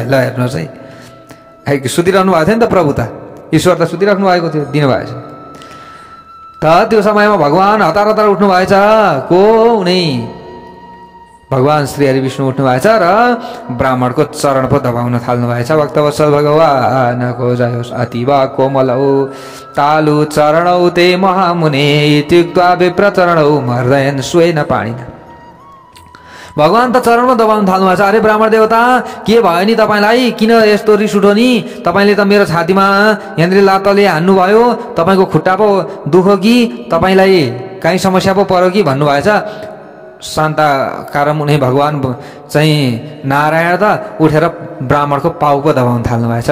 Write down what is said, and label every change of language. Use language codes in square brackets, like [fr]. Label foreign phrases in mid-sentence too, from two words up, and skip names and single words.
[ne] ल हेर्नुहोस् है, सुतिरहनु भएको थियो नि त प्रभु, त ईश्वर त सुतिराख्नु भएको थियो, दिनुभएछ। त त्यो समयमा भगवान् हतार हतार उठ्नु भएछ। को? उनी भगवान् श्री हरि विष्णु उठ्नु भएछ र ब्राह्मणको चरण पो दबाउन थाल्नु भएछ। भक्तवत्सल भगवानको जय होस्। [sa] अतिवा कोमलौ तालु चरणौ ते महामुने त्यक्त्वा विप्र चरणौ मर्दयन् स्वेन पाणिना। [ne] भगवान् त चरणमा दबाउन थाल्नु भएको छ। अरे ब्राह्मण देवता, के भयो नि तपाईँलाई, किन यस्तो रिस उठो नि? तपाईँले त मेरो छातीमा यहाँनिर लातले हान्नुभयो, तपाईँको खुट्टा पो दुखो कि, तपाईँलाई काहीँ समस्या पो पर्यो कि भन्नुभएछ। शान्ताकारम उनी भगवान् चाहिँ नारायण त उठेर ब्राह्मणको पाउ पो दबाउन थाल्नु भएछ।